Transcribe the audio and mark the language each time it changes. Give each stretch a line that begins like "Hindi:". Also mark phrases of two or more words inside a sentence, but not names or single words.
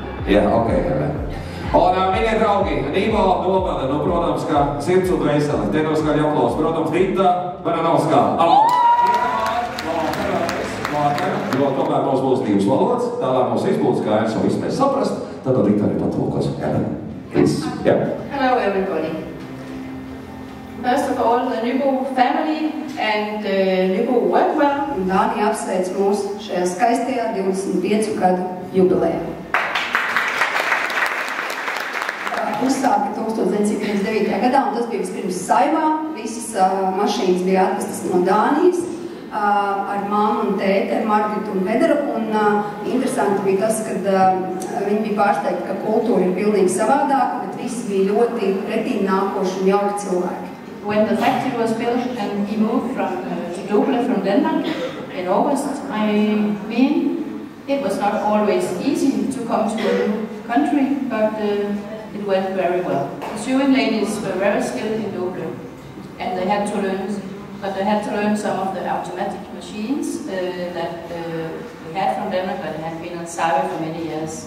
Latvian: Jā, ok, Un, mīļie draugi, Nīvo Dobele, nu, protams, kā sirds un dvēseli. Te no skaļi aplaus, protams, Dita Baranovskā. Jo tomēr mums būs divas valodas, tālāk mums viss būs skaidrs un viss mēs saprast, tad Dita arī patulkos.
English: Hello everybody. First of all, the Nybo family and Nybo work well.
Latvian: Dāni apsveic mūs šajā skaistajā 25 gadu jubilejā. Uzsāka 1959. gadā, un tas bija vispirms Saimā. Visas mašīnas bija atvestas no Dānijas ar mammu un tēti, ar Margitu un Pederu. Un interesanti bija tas, kad viņi bija pārsteigti, ka kultūra ir pilnīgi savādāka, bet visi bija ļoti pretīm nākoši un jauki cilvēki.
English: When the factory was built and he moved to Dobele from Denmark in August, it was not always easy to come to a new country, but it went very well. The sewing ladies were very skilled in Dobele, and they had to learn some of the automatic machines that we had from Denmark, but had been on Savi for many years.